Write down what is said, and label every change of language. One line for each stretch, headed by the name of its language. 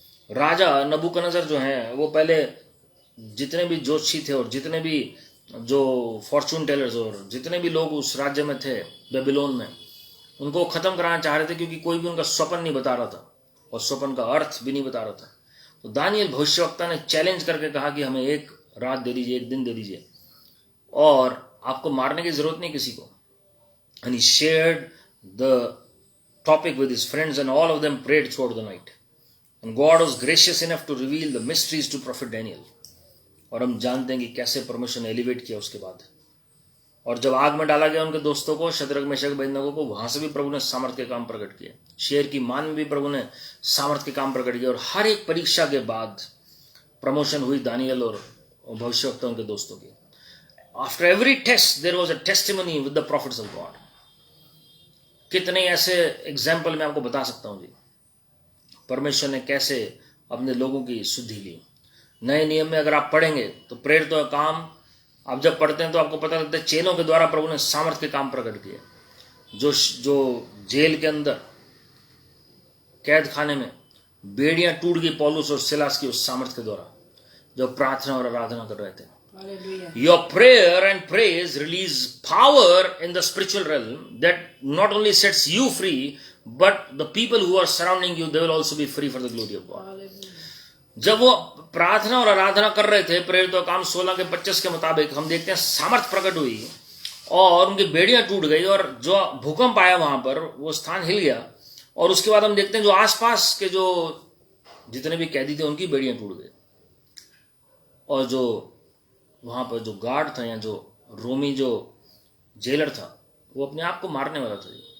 Hindi: राजा नबूकदनेस्सर जो हैं वो पहले जितने भी ज्योतिषी थे और जितने भी जो फॉर्चून टेलर्स और जितने भी लोग उस राज्य में थे बेबीलोन में, उनको खत्म कराना चाह रहे थे, क्योंकि कोई भी उनका स्वप्न नहीं बता रहा था और स्वप्न का अर्थ भी नहीं बता रहा था। तो दानियल भविष्यवक्ता ने चैलेंज करके कहा कि हमें एक रात दे दीजिए, एक दिन दे दीजिए, और आपको मारने की जरूरत नहीं किसी को।
English: And he shared the topic with his friends, and all of them prayed throughout the night. And God was gracious enough to reveal the mysteries to prophet Daniel.
Hindi: और हम जानते हैं कि कैसे परमेश्वर ने एलिवेट किया उसके बाद, और जब आग में डाला गया उनके दोस्तों को, शद्रक मेशक अबेदनगो को, वहां से भी प्रभु ने सामर्थ्य के काम प्रकट किए। शेर की मान में भी प्रभु ने सामर्थ्य के काम प्रकट किए, और हर एक परीक्षा के बाद प्रमोशन हुई दानियल और भविष्यवक्ताओं के दोस्तों की।
English: After every test there was a testimony with the prophets of God.
Hindi: कितने ऐसे एग्जाम्पल मैं आपको बता सकता हूं जी, परमेश्वर ने कैसे अपने लोगों की शुद्धि ली। नए नियम में अगर आप पढ़ेंगे तो प्रेरित का काम आप जब पढ़ते हैं तो आपको पता लगता है चेलों के द्वारा प्रभु ने सामर्थ्य के काम प्रकट किए। जो जेल के अंदर कैद खाने में बेड़ियां टूट गई पौलुस और सिलास की उस सामर्थ्य के द्वारा, जब प्रार्थना और आराधना कर रहे थे।
English: Your prayer and praise release power in the spiritual realm that not only sets you free, but the people who are surrounding you, they will also be free for the glory of God.
Hindi: जब वो प्रार्थना और आराधना कर रहे थे, प्रेरितों का काम 16 के 25 के मुताबिक हम देखते हैं सामर्थ प्रकट हुई और उनकी बेड़ियां टूट गई, और जो भूकंप आया वहां पर वो स्थान हिल गया, और उसके बाद हम देखते हैं जो आसपास के जो जितने भी कैदी थे उनकी बेड़ियां टूट गई, और जो वहां पर जो गार्ड था या जो रोमी जो जेलर था वो अपने आप को मारने वाला था।